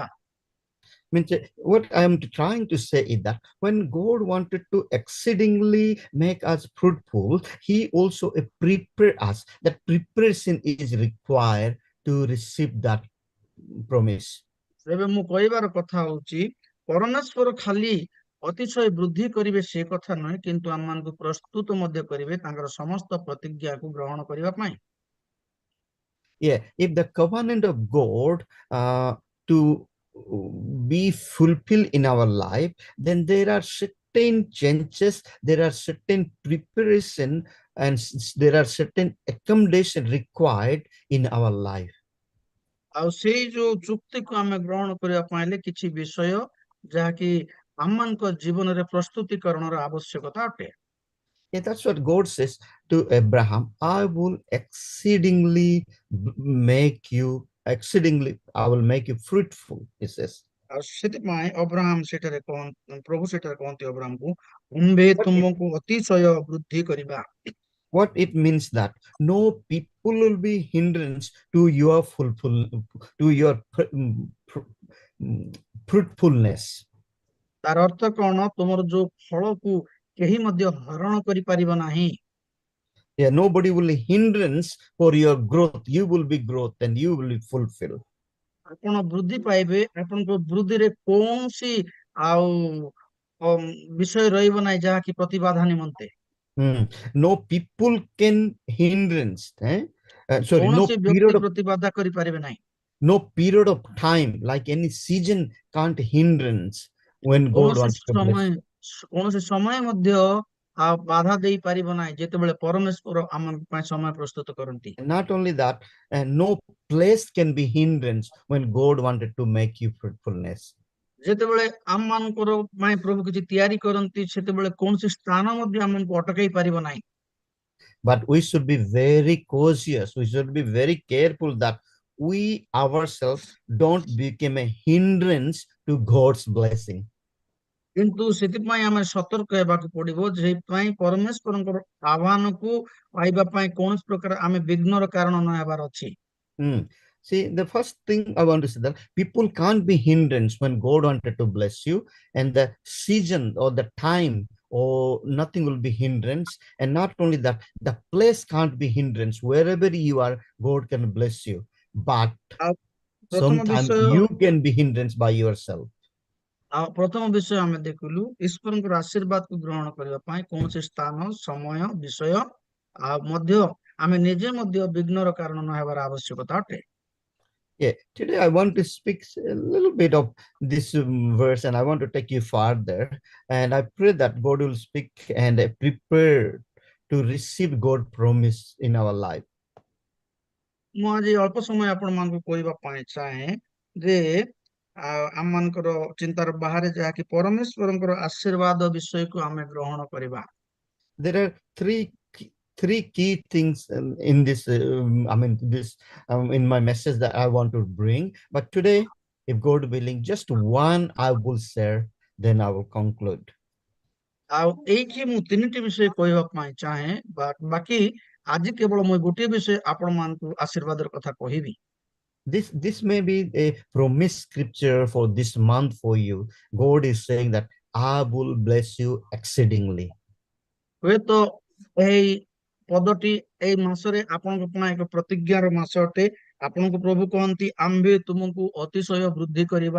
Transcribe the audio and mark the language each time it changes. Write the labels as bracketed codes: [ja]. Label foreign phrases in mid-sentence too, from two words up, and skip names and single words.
[en] Means what I am trying to say is that when God wanted to exceedingly make us fruitful, He also prepare us. That preparation is required to receive that promise. [or] ଏବେ ମୁଁ କହିବାର କଥା ହଉଛି, ପରମେଶ୍ୱର ଖାଲି ଅତିଶୟ ବୃଦ୍ଧି କରିବେ ସେ କଥା ନୁହେଁ, କିନ୍ତୁ ଆମମାନଙ୍କୁ ପ୍ରସ୍ତୁତ ମଧ୍ୟ କରିବେ ତାଙ୍କର ସମସ୍ତ ପ୍ରତିଜ୍ଞାକୁ ଗ୍ରହଣ କରିବା ପାଇଁ। [en] Yeah, if the covenant of God to be fulfilled in our life, then there are certain changes, there are certain preparation, and there are certain accommodation required in our life. [or] ଆଉ ସେଇ ଯୋଉ ଚୁକ୍ତିକୁ ଆମେ ଗ୍ରହଣ କରିବା ପାଇଁ ହେଲେ କିଛି ବିଷୟ ଯାହାକି ଆମମାନଙ୍କ ଜୀବନରେ ପ୍ରସ୍ତୁତିକରଣର ଆବଶ୍ୟକତା ଅଟେ। [en] Yeah, that's what God says to Abraham. I will exceedingly make you fruitful, he says. [or] ଆଉ ସେଥିପାଇଁ ଅବ୍ରାହମ ସେଠାରେ ପ୍ରଭୁ ସେଠାରେ କହନ୍ତି ଅବ୍ରାହମକୁ, ଆମ୍ଭେ ତୁମକୁ ଅତିଶୟ ବୃଦ୍ଧି କରିବା। [en] What it means that no people will be hindrance to your fruitfulness. [or] ତାର ଅର୍ଥ କଣ, ତୁମର ଯୋଉ ଫଳକୁ କେହି ମଧ୍ୟ ହରଣ କରିପାରିବ ନାହିଁ। [en] Yeah, nobody will hindrance for your growth. You will be growth and you will be fulfilled. [or] ଆପଣ ବୃଦ୍ଧି ପାଇବେ, ଆପଣଙ୍କ ବୃଦ୍ଧିରେ କୌଣସି ବିଷୟ ରହିବ ନାହିଁ ଯାହାକି ପ୍ରତିବାଧା ନିମନ୍ତେ। [en] No people can hindrance. [or] କୌଣସି ବ୍ୟକ୍ତି ପ୍ରତିବାଧା କରିପାରିବେ ନାହିଁ। [en] No period of time, like any season, can't hindrance when God wants to bless. [or] କୌଣସି ସମୟ ମଧ୍ୟ ବାଧା ଦେଇ ପାରିବ ନାହିଁ ଯେତେବେଳେ ପରମେଶ୍ୱର ଆମ ପାଇଁ ସମୟ ପ୍ରସ୍ତୁତ କରନ୍ତି। [en] And not only that, no place can be hindrance when God wanted to make you fruitfulness. [or] ଯେତେବେଳେ ଆମ ମାନଙ୍କର ପାଇଁ ପ୍ରଭୁ କିଛି ତିଆରି କରନ୍ତି ସେତେବେଳେ କୌଣସି ସ୍ଥାନ ମଧ୍ୟ ଆମକୁ ଅଟକାଇ ପାରିବ ନାହିଁ। [en] But we should be very cautious. We should be very careful that we ourselves don't become a hindrance to God's blessing. [or] କିନ୍ତୁ ସେଥିପାଇଁ ଆମେ ସତର୍କ ହେବାକୁ ପଡିବ ସେଇଥିପାଇଁ ପରମେଶ୍ୱରଙ୍କର ଆହ୍ୱାନକୁ ପାଇବା ପାଇଁ କୌଣସି ପ୍ରକାର ଆମେ ବିଘ୍ନର କାରଣ ନ ହେବାର ଅଛି। [en] See, the first thing I want to say that people can't be hindrance when God wanted to bless you, and the season or the time or nothing will be hindrance. And not only that, the place can't be hindrance. Wherever you are, God can bless you. But [or] ଆଉ ପ୍ରଥମ [en] sometimes [or] ବିଷୟ [en] you can be hindrance by yourself. [or] ପ୍ରଥମ ବିଷୟ ଆମେ ଦେଖିଲୁ ଈଶ୍ୱରଙ୍କର ଆଶୀର୍ବାଦକୁ ଗ୍ରହଣ କରିବା ପାଇଁ କୌଣସି ସ୍ଥାନ ସମୟ ବିଷୟ ମଧ୍ୟ ଆମେ ନିଜେ ମଧ୍ୟ ବିଘ୍ନର କାରଣ ନ ହେବାର ଆବଶ୍ୟକତା ଅଟେ। [en] Yeah, today I want to speak a little bit of this verse, and I want to take you farther. And I pray that God will speak and prepare to receive God's promise in our life. [or] ମୁଁ ଆଜି ଅଳ୍ପ ସମୟ ଆପଣ ମାନଙ୍କୁ କହିବା ପାଇଁ ଚାହେଁ ଯେ ଆମ ମାନଙ୍କର ଚିନ୍ତାର ବାହାରେ ଯାହାକି ପରମେଶ୍ୱରଙ୍କର ଆଶୀର୍ବାଦ ବିଷୟକୁ ଆମେ ଗ୍ରହଣ କରିବା। [en] There are three key things in this in my message that I want to bring. But today, if God willing, just one I will share, then I will conclude. [or] ଆଉ ଏଇଠି ମୁଁ ତିନିଟି ବିଷୟ କହିବା ପାଇଁ ଚାହେଁ ବାକି ଆଜି କେବଳ ମୁଁ ଗୋଟିଏ ବିଷୟ ଆପଣ ମାନଙ୍କୁ ଆଶୀର୍ବାଦର କଥା କହିବି। [en] This may be a promise scripture for this month for you. God is saying that I will bless you exceedingly. [or] ହୁଏତ ଏହି ପଦଟି ଏଇ ମାସରେ ଆପଣଙ୍କ ପାଇଁ ଏକ ପ୍ରତିଜ୍ଞାର ମାସ ଅଟେ। ଆପଣଙ୍କୁ ପ୍ରଭୁ କହନ୍ତି ଆମ୍ଭେ ତୁମକୁ ଅତିଶୟ ବୃଦ୍ଧି କରିବା।